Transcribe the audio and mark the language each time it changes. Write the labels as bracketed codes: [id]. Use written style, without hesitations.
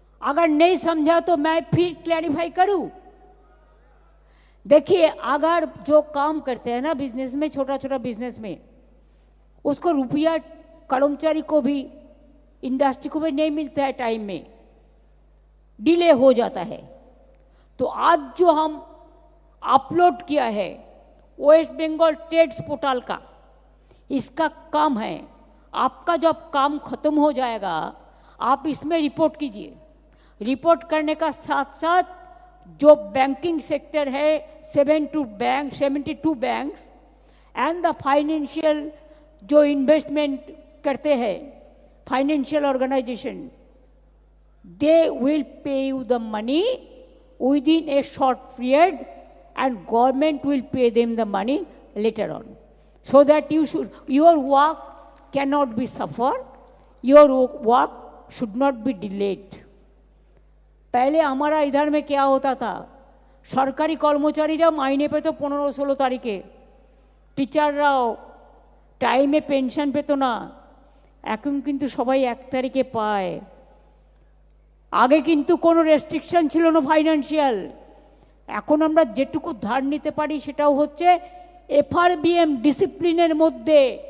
[hi] अगर नहीं समझा तो मैं फिर क्लैरिफाई करूं। देखिए, अगर जो काम करते हैं ना बिजनेस में, छोटा छोटा बिजनेस में, उसको रुपया कर्मचारी को भी, इंडस्ट्री को भी नहीं मिलता है टाइम में, डिले हो जाता है। तो आज जो हम अपलोड किया है वेस्ट बंगाल ट्रेड्स पोर्टल का, इसका काम है, आपका जब काम खत्म हो जाएगा आप इसमें रिपोर्ट कीजिए। रिपोर्ट करने का साथ साथ जो बैंकिंग सेक्टर है [en] 72 banks and the financial [hi] जो इन्वेस्टमेंट करते हैं [en] Financial organisation, they will pay you the money within a short period, and government will pay them the money later on, so that your work cannot be suffered, your work should not be delayed। [hi] पहले हमारा इधर में क्या होता था, [bn] सरकारी कर्मचारीরা মাইনে পেত 15-16 তারিখে, টিচাররাও টাইমে পেনশন পেত না, এখন কিন্তু সবাই 1 তারিখে পায়। আগে কিন্তু কোনো রেস্ট্রিকশন ছিল না ফাইন্যান্সিয়াল, এখন আমরা যেটুকু ধার নিতে পারি সেটাও হচ্ছে FRBM ডিসিপ্লিনের মধ্যে।